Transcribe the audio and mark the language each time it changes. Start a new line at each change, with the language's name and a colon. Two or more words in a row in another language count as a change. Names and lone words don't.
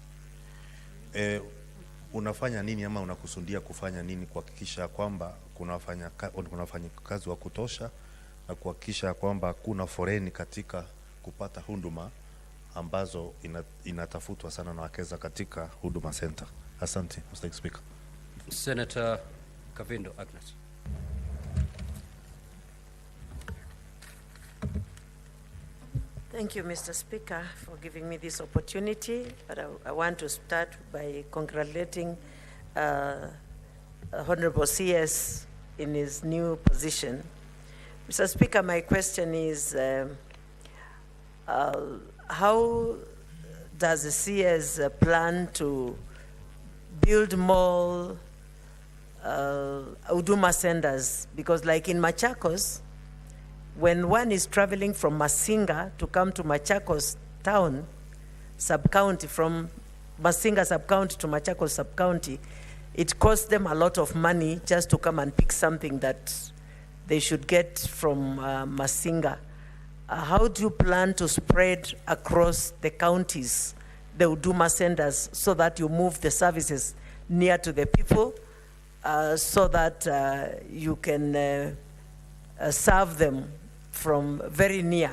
Swahili: Unafanya nini ama unakusudia kufanya nini kuhakikisha kwamba kuna wafanyikazi wa kutosha na kuhakikisha kwamba hakuna foreni katika kupata huduma ambazo inatafutwa sana na wakeza katika Huduma Center?
English: Asante, Mr. Speaker. Senator Kavindo Agnes. Thank you, Mr. Speaker, for giving me this opportunity. But I want to start by congratulating Honorable CS in his new position. Mr. Speaker, my question is, how does the CS plan to build more Huduma centers? Because like in Machakos, when one is traveling from Masinga to come to Machakos town, sub-county, from Masinga sub-county to Machakos sub-county, it costs them a lot of money just to come and pick something that they should get from Masinga. How do you plan to spread across the counties the Huduma centers so that you move the services near to the people so that you can serve them from very near?